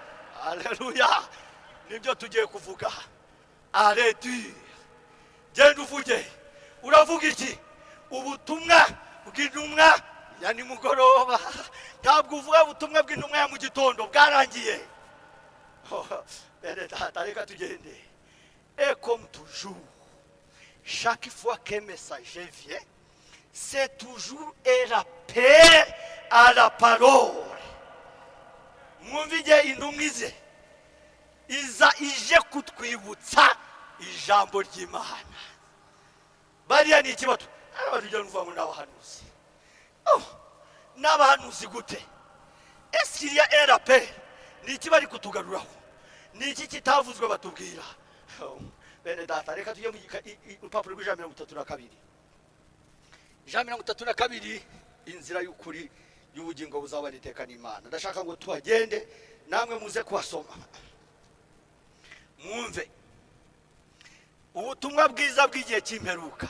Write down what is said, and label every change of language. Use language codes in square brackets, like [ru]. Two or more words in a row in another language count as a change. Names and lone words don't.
[rw] Haleluya. Nibyo tugiye kuvuga. Arrêtez. Genda uvuge. Uravuga iki? Ubutumwa bw'intumwa ya nimugoroba. Ntabwo uvuga ubutumwa bw'intumwa ya mu gitondo bwarangiye. Reka tugende. [fr] Et comme toujours, chaque fois qu'un messager vient, c'est toujours un rappel à la parole. [rw] Mwumvige intumwa iza ije kutwibutsa ijambo ry'Imana. Bariya ni ikibazo. Abajya nuva mu n'abahanuzi. N'abahanuzi gute? [fr] Est-ce qu'il y a un rappel? [rw] Ni iki bari kutugaruraho? Ni iki kitavuzwe batubwira? Bene data, reka tujye mu rupapuro rw'ijana 32. Ijana 32, inzira y'ukuri y'ubugingo buzaba riteka n'Imana. Ndashaka ngo tuhagende namwe muze kuhasoma. Mwumve ubutumwa bwiza bw'igihe cy'imperuka.